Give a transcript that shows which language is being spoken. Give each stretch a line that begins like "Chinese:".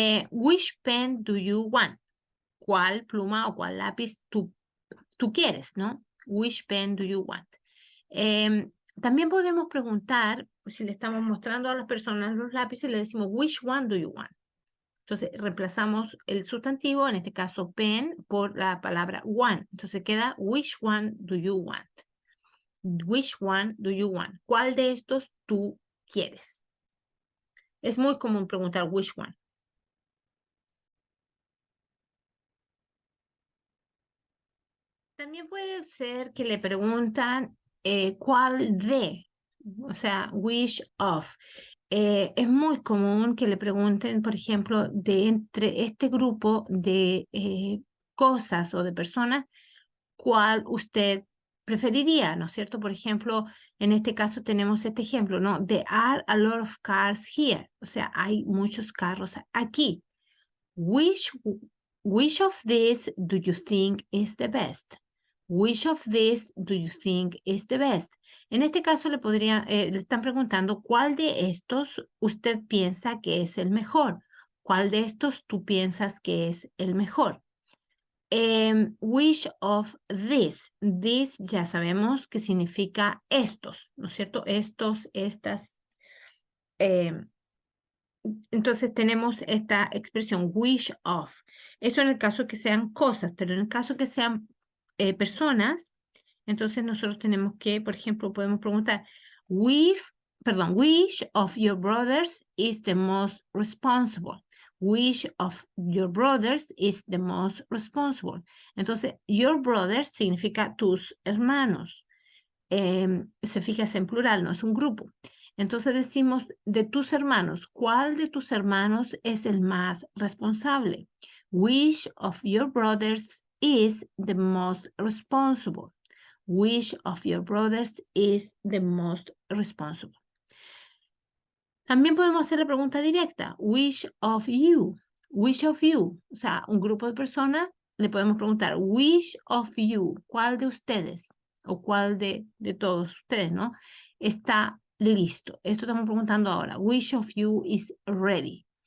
English: Which pen do you want?
Spanish: ¿Cuál pluma o cuál lápiz tú quieres, ¿no?
English: Which pen do you want?
Spanish: También podemos preguntar, si le estamos mostrando a las personas los lápices, le decimos,
English: which one do you want?
Spanish: Entonces, reemplazamos el sustantivo, en este caso pen, por la palabra one. Entonces queda,
English: which one do you want? Which one do you want?
Spanish: ¿Cuál de estos tú quieres? Es muy común preguntar which one. También puede ser que le preguntan cuál de, o sea, which of. Es muy común que le pregunten, por ejemplo, de entre este grupo de cosas o de personas, ¿cuál usted preferiría? ¿No es cierto? Por ejemplo, en este caso tenemos este ejemplo, ¿no?
English: There are a lot of cars here.
Spanish: O sea, hay muchos carros aquí.
English: Which of these do you think is the best? Which of these do you think is the best?
Spanish: En este caso le están preguntando cuál de estos usted piensa que es el mejor ¿Cuál de estos tú piensas que es el mejor? Which of this? This ya sabemos que significa estos, ¿no es cierto? Estos, estas. Entonces tenemos esta expresión,
English: which of. Eso en el caso que sean cosas, pero en el caso que sean personas, entonces nosotros tenemos que, por ejemplo, podemos preguntar, which of your brothers is the most responsible? Which of your brothers is the most responsible?
Spanish: Entonces, your brothers significa tus hermanos. Se fija en plural, no es un grupo. Entonces decimos, de tus hermanos, ¿cuál de tus hermanos es el más responsable?
English: Which of your brothers is the most responsible? Which of your brothers is the most responsible?
Spanish: También podemos hacer la pregunta directa.
English: Which of you? Which of you?
Spanish: O sea, un grupo de personas le podemos preguntar,
English: which of you?
Spanish: ¿Cuál de ustedes? O cuál de todos ustedes, ¿no? Está listo. Esto estamos preguntando ahora.
English: Which of you is ready?